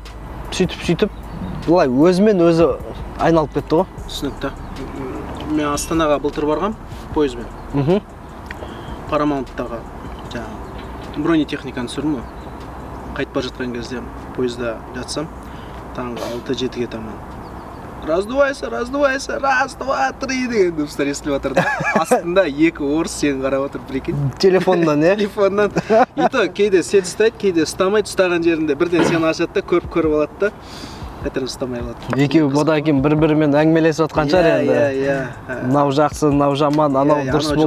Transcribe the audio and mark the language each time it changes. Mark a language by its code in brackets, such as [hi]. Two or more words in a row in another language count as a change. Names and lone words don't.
[kk] Сөйтіп, бұлай өзімен өзі айналып кетті ғой. Түсінікті. Мен Астанаға былтыр барғам, пойызбен. Парамаунттағы бронетехниканы түсірдім ғой. Қайтып бара жатқан кезде пойызда жатсам, таңғы 6-7-ге таман. [ru] Раздувайся, раз, два, три [kk] деген дыбыстар естіліп жатыр да. Астында 2 орыс сені қарап отыр, прикинь. Телефоннан, иә? Телефоннан. [ru] И то [kk] кейде сен ұстайды, кейде ұстамайды, ұстаған жерінде бірден сені ашады да, көріп алады да. Қайтадан ұстамай қалады. Екеуі бұдан кейін бір-бірімен әңгімелесіп отқан шығар енді. Иә. Мынау жақсы, мынау жаман, анау дұрыс болмады.